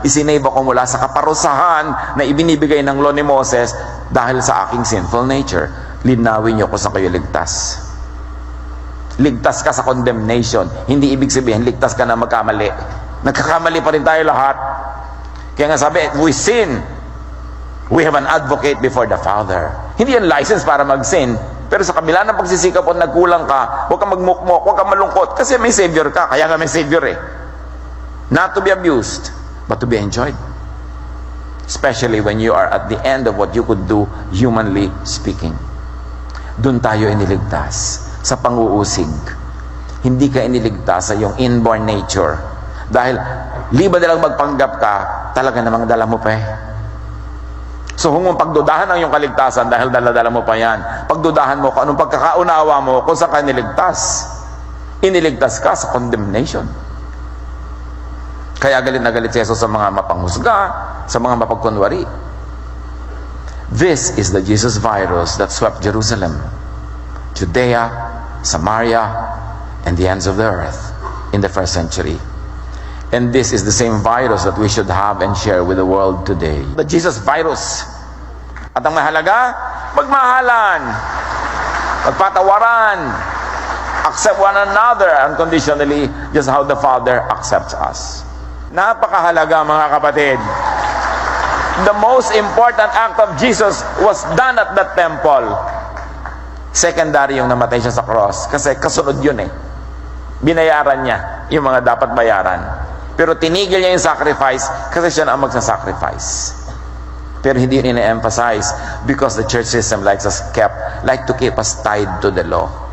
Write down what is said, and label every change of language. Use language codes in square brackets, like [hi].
[tl] Isinave ako mula sa kaparusahan na ibinibigay ng law ni Moses dahil sa aking sinful nature. Linawin niyo ko sa kayo ligtas. Ligtas ka sa condemnation. Hindi ibig sabihin, ligtas ka na magkamali. Nagkakamali pa rin tayo lahat. Kaya nga sabi, [en] we sin. We have an advocate before the Father. [tl] Hindi yan license para mag-sin. Pero sa kabila ng pagsisikap at nagkulang ka, huwag kang magmukmok, huwag kang malungkot. Kasi may Savior ka. Kaya nga may Savior eh. [en] Not to be abused, but to be enjoyed. Especially when you are at the end of what you could do, humanly speaking. [tl] Doon tayo iniligtas. Sa panguusig. Hindi ka iniligtas sa iyong inborn nature. Dahil, liba na lang magpanggap ka, talaga namang dala mo pa eh. So kung pagdudahan ang iyong kaligtasan dahil dala-dala mo pa yan, pagdudahan mo kung anong pagkakaunawa mo kung saan ka niligtas. Iniligtas ka sa condemnation. Kaya galit na galit si Jesus sa mga mapanghusga, sa mga mapagkunwari. [en] This is the Jesus virus that swept Jerusalem, Judea, Samaria, and the ends of the earth in the first century. And this is the same virus that we should have and share with the world today. The Jesus virus [tl] At ang mahalaga, magmahalan, magpatawaran, [en] accept one another unconditionally, just how the Father accepts us. [tl] Napakahalaga, mga kapatid. [en] The most important act of Jesus was done at that temple. [tl] Secondary yung namatay siya sa cross. Kasi kasunod yun eh. Binayaran niya yung mga dapat bayaran. Pero tinigil niya yung sacrifice kasi siya na ang magsasacrifice. Pero hindi yun ina-emphasize [en] because the church system like to keep us tied to the law.